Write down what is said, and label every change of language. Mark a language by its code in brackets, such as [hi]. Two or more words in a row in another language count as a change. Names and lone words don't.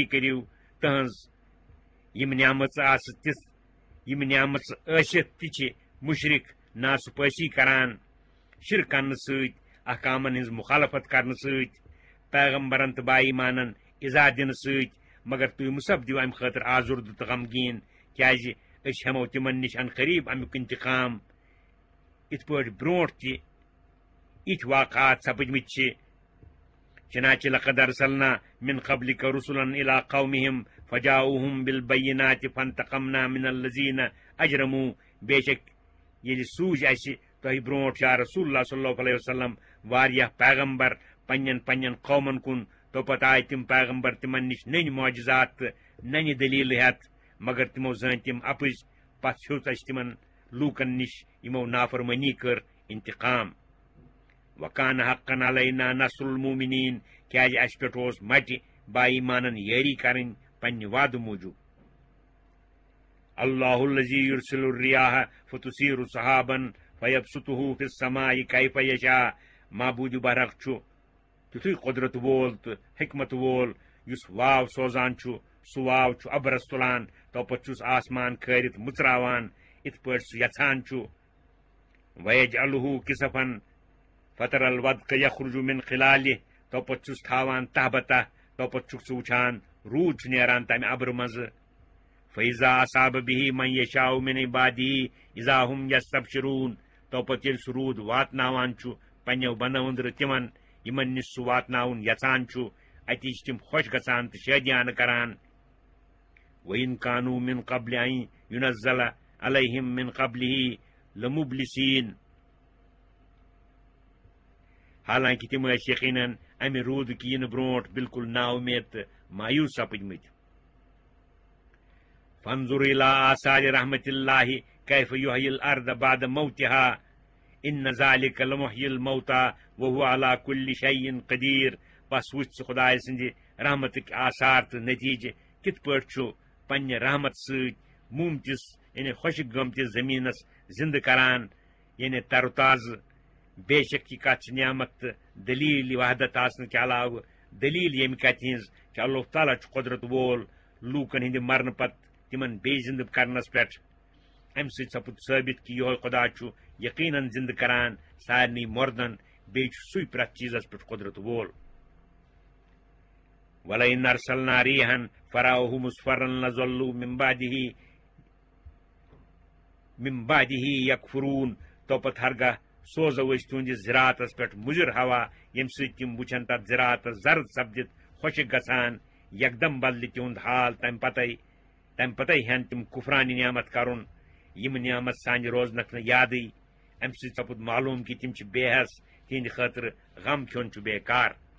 [ks] کٔرِو تہنٛز یِم نعمژٕ آسہٕ تِژھ یِم نعمژٕ ٲسِتھ تہِ چھِ مشرک ناسپٲسی کران شرک کرنہٕ سۭتۍ احکامن ہٕنٛز مخالفت کرنہٕ سۭتۍ پیغمبرن تہٕ بائی مانن اِزا دِنہٕ سۭتۍ مگر تُہۍ مُسبدِو امہِ خٲطرٕ آزُردٕ تہٕ غمگیٖن کیازِ أسۍ ہٮ۪مو تِمن نِش ان قریٖب امیُک انتقام یِتھ پٲٹھۍ برونٛٹھ تہِ یِتھۍ واقعات سپٕدمٕتۍ چھِ چنانچہ [ar] لقد ارسلنا من قبلك رسلا الى قومهم فجاؤوهم بالبينات فانتقمنا من الذين اجرموا [ks] بے شک ییٚلہِ سوٗزۍ اسہِ تۄہہِ برونٛٹھ [ar] یا رسول اللہ صلی اللہ علیہ وسلم [ks] واریاہ پیغمبر پننٮ۪ن قومن کُن تو پتہٕ آیہِ تِم پیغمبر تِمن نِش نٔنۍ معجزات تہٕ ننہِ دلیٖلہٕ ہٮ۪تھ مگر تِمو زٲنۍ تِم اپٕزۍ پتہٕ ہیوٚت اسہِ تِمن لوٗکن نِش یِمو نافرمٲنی کٔر انتقام [ar] وکان حقن علینا نصر المومنین [ks] کیازِ اسہِ پٮ۪ٹھ اوس مٹہِ بائی مانن یٲری کرٕنۍ پننہِ وعدٕ موٗجوٗب [ar] اللہ الذی یرسل الریاح فتثیر سحابا فیبسطه فی السماء کیف یشاء [ks] معبوٗدِ برحق چھُ تیُتھُے قدرت وول تہٕ حکمت وول یُس واو سوزان چھُ سُہ واو چھُ ابرس تُلان توپتہٕ چھُس آسمان کھٲرِتھ مُژراوان یِتھ پٲٹھۍ سُہ یژھان چھُ [ar] ویجعلہ کسفن فتر الودق یخرج من [ks] خلالہ توپتہٕ چھُس تھاوان تہبتہ توپتہٕ چھُکھ ژٕ وٕچھان روٗد چھُ نیران تمہِ ابرٕ منٛزٕ [ar] فیضا اصاب به من یشاء من عبادہ اذا هم یستبشرون [ks] توپتہٕ ییٚلہِ سُہ روٗد واتناوان چھُ پننٮ۪و بنٛدو أنٛدرٕ تِمن یِمن نِش سُہ واتناوُن یژھان چھُ اتی چھِ تِم خۄش گژھان تہٕ شٲدیانہٕ کران [ar] وَإِن كانوا من قبل أن ينزل عليهم من قبله لمبلسین [ks] حالانکہ تِم ٲسۍ یقیناً امہِ روٗدُک یِنہٕ برونٛٹھ بالکل نا اُمید تہٕ مایوٗس سپٕدمٕتۍ [ar] فانظر الى آثار رحمت اللہ کیف یحیی الارض بعد موتها ان ذلك لمحیی الموتى وهو على كل شيء قدیر [ks] بس وٕچھ ژٕ خدایہِ سٕنٛدِ رحمتٕکۍ آثار تہٕ نتیٖجہٕ کِتھ پٲٹھۍ چھُ پننہِ رحمت سۭتۍ مومتِس یعنی خۄشک گٔمتِس زٔمیٖنس زندٕ کران یعنی تر و تازٕ بے شک یہِ کتھ چھِ نعمت تہٕ دلیٖل وحدت آسنہٕ کہِ علاوٕ دلیٖل ییٚمہِ کتھِ ہٕنٛز کہِ اللہ تعالیٰ چھُ قدرت وول لوٗکن ہٕنٛدِ مرنہٕ پتہٕ تِمن بیٚیہِ زندٕ کرنس پٮ۪ٹھ امہِ سۭتۍ سپُد ثٲبت کہِ یِہوے خۄدا چھُ یقیناً زندٕ کران سارنٕے مردن بیٚیہِ چھُ سُے پرٛٮ۪تھ چیٖزس پٮ۪ٹھ قدرت وول [ar] وَلَئِنْ أَرْسَلْنَا رِيحًا فَرَأَوْهُ مُصْفَرًّا لَظَلُّوا مِن بَعْدِهِ يَكْفُرُونَ [ks] توپتہٕ ہرگاہ سوزو أسۍ تُہنٛدِس زِراعتس پٮ۪ٹھ مُضِر ہوا ییٚمہِ سۭتۍ تِم وٕچھن تتھ زِراعتس زرد سپدِتھ خۄشک گژھان یکدم بدلہِ تِہُنٛد حال تمہِ پتے ہٮ۪ن تِم کُفرانہِ نعمت کرُن یِم نعمت سانہِ روزنکھ نہٕ یادٕے امہِ سۭتۍ سپُد معلوٗم کہِ تِم چھِ بے حٮ۪س تِہنٛدِ خٲطرٕ غم کھیوٚن چھُ بیکار